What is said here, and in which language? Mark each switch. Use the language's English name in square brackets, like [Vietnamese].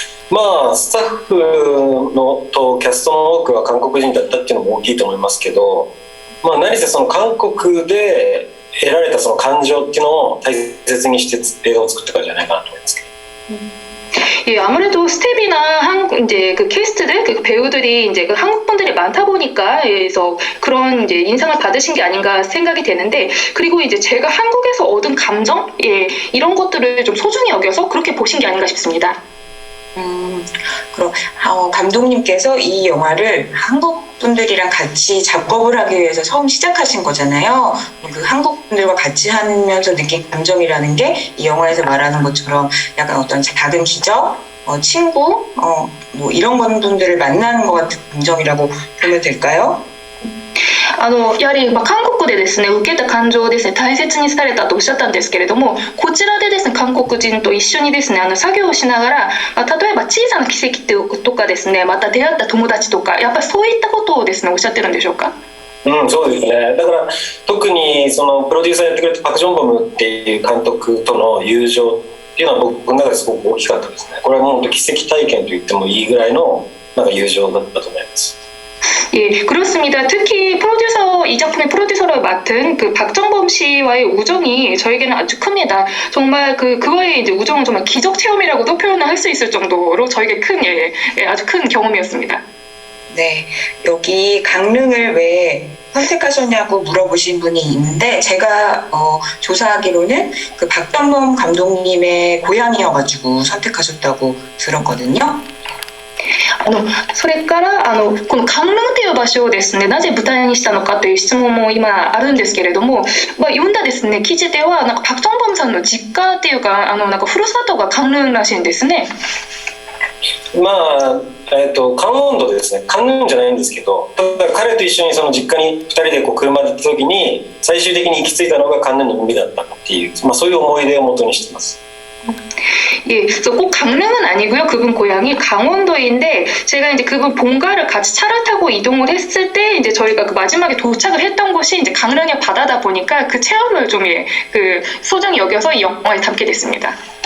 [Japanese] まあスタッフのとキャストの多くは韓国人だったっていうのも大きいと思いますけど、まあ、何せその韓国で得られたその感情っていうのを大切にして映画を作ったからじゃないかなと思いますけど. [Korean] 예, 아무래도 스텝이나 이제 그 캐스트들, 그 배우들이 이제 그 한국 분들이 많다 보니까 그래서 그런 이제 인상을 받으신 게 아닌가 생각이 되는데, 그리고 이제 제가 한국에서 얻은 감정, 예, 이런 것들을 좀 소중히 여겨서 그렇게 보신 게 아닌가 싶습니다. 그럼 감독님께서 이 영화를 한국 분들이랑 같이 작업을 하기 위해서 처음 시작하신 거잖아요. 그 한국 분들과 같이 하면서 느낀 감정이라는 게 이 영화에서 말하는 것처럼 약간 어떤 작은 기적, 친구, 뭐 이런 분들을 만나는 것 같은 감정이라고 보면 될까요? [Japanese] やはり韓国でですね受けた感情をですね大切にされたとおっしゃったんですけれども、こちらでですね韓国人と一緒にですね作業をしながら、例えば小さな奇跡とかですね、また出会った友達とか、やっぱりそういったことをですねおっしゃってるんでしょうか？そうですね。だから特にそのプロデューサーやってくれたパク・ジョンボムっていう監督との友情っていうのは僕の中ですごく大きかったですね。これはもう奇跡体験と言ってもいいぐらいのなんか友情だったと思います。 [Korean] 예, 그렇습니다. 특히 이 작품의 프로듀서를 맡은 그 박정범 씨와의 우정이 저에게는 아주 큽니다. 정말 그와의 이제 우정은 정말 기적 체험이라고도 표현을 할 수 있을 정도로 저에게 아주 큰 경험이었습니다. 네, 여기 강릉을 왜 선택하셨냐고 물어보신 분이 있는데, 제가 조사하기로는 그 박정범 감독님의 고향이어가지고 선택하셨다고 들었거든요. [Japanese] それからこの강릉という場所をですねなぜ舞台にしたのかという質問も今あるんですけれども、読んだですね記事ではなんかパク・チョンボムさんの実家っていうかなんかふるさとが강릉らしいんですね。まあカンウォンドですね。カンヌンじゃないんですけど、ただ彼と一緒にその実家に2人でこう車で行った時に最終的に行き着いたのがカンヌンの海だった。っていう、そういう思い出を元にしてます。 [Korean] 예, 그래서 꼭 강릉은 아니고요. 그분 고향이 강원도인데 제가 이제 그분 본가를 같이 차를 타고 이동을 했을 때 이제 저희가 그 마지막에 도착을 했던 곳이 이제 강릉의 바다다 보니까 그 체험을 좀 그 소중히 여겨서 이 영화에 담게 됐습니다.